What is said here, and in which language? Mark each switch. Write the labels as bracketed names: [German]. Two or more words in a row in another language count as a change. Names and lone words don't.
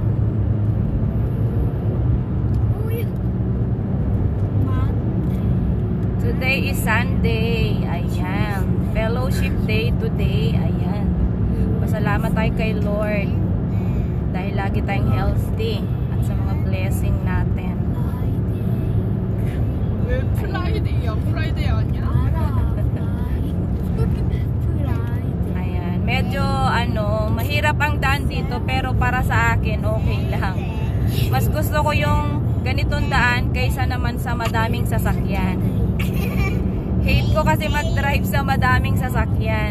[English] Today is Sunday. Ayan. Fellowship day today. Ayan. [Filipino] Pasalamat tayo kay Lord. Dahil lagi tayong healthy. At sa mga blessing natin. [Korean] 프라이데이야. 프라이데이 아니야? [Filipino] Ayan. Medyo mahirap ang daan dito pero para sa akin okay lang. Mas gusto ko yung ganitong daan kaysa naman sa madaming sasakyan. Hate ko kasi mag-drive sa madaming sasakyan.